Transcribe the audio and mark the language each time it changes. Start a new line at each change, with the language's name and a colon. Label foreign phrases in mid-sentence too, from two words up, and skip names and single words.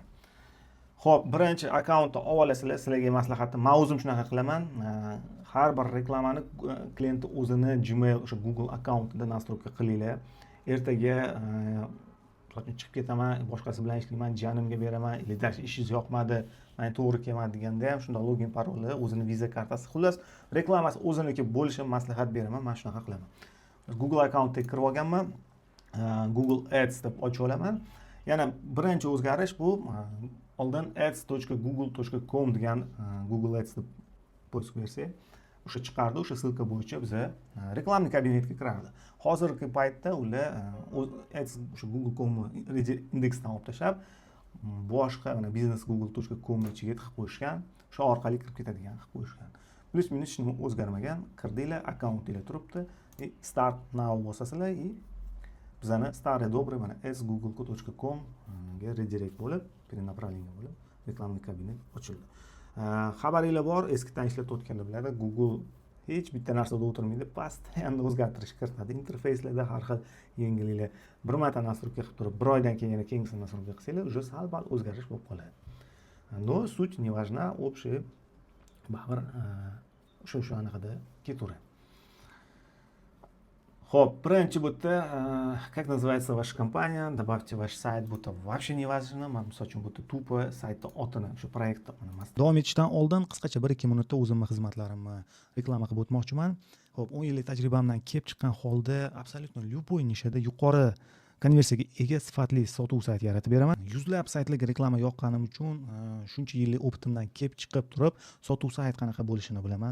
Uzbek: Xo'p, birinchi akkauntni olasizlar, sizlarga maslahatim, men o'zim shunaqa qilaman. Har bir reklamani klient o'zini Gmail o'sha Google akkauntida nastroyka qilinglar. Ertaga chiqib ketaman, boshqasi bilan ishlayman, janimga beraman,
Russian: или даже
Uzbek: ishingiz yoqmadi, menga to'g'ri kelmadi deganda ham shunda login paroli, o'zini viza kartasi, xullas reklamasi o'ziniki bo'lishini maslahat beraman. Men shunaqa qilaman. Google akkauntga kirib olganman. Google Ads deb ochib olaman. Yana birinchi o'zgarish bu, oldin ads.google.com degan Google Ads deb poyga bersak, o'sha chiqardi, o'sha silka bo'yicha biza reklamni kabinetga kirardi. Hozirgi paytda ular ads o'sha google.com indeksdan olib tashlab, boshqa mana business.google.com ichiga tiqib qo'yishgan, o'sha orqali kirib ketadigan qilib qo'yishgan. Plus minus hech nima o'zgarmagan. Kirdinglar, akkauntinglar turibdi.
English: Start now
Uzbek: bosasizlar и bizani
Russian: старый добрый
Uzbek: mana ads.google.com ga redirect bo'lib, перенаправление bo'lib, reklamni kabinet ochildi. Xabaringlar bor, eski tanishlar o'tganlar biladi, Google hech bitta narsada o'tirmaydi, postoyanno o'zgartirish kiritadi. Interfeyslarda har xil yangiliklar. Bir marta nastroyka qilib turib, bir oydan keyin yana keyingisini nastroyka qilsanglar, уже sal-pal o'zgarish bo'lib qoladi.
Russian: Но суть не важна, общий
Uzbek: baribir o'sha anaqada ketaveradi.
Russian: Хоп,
Uzbek: birinchi bu yerda
Russian: как называется ваша компания, добавьте ваш сайт,
Uzbek: bu yerda
Russian: вообще не важно.
Uzbek: Men misol uchun bu yerda tupо saytni otini, shu proyektni davom etishdan oldin qisqacha 1-2 minutda o'zimni xizmatlarimni reklama qilib o'tmoqchiman. Xo'p, 10 yillik tajribamdan kelib chiqqan holda
Russian: absolyutno любой
Uzbek: nishada yuqori konversiyaga ega sifatli sotuv sayti yaratib beraman. Yuzlab saytlarga reklama yoqqanim uchun shuncha yillik opitimdan kelib chiqib turib, sotuv sayt qanaqa bo'lishini bilaman.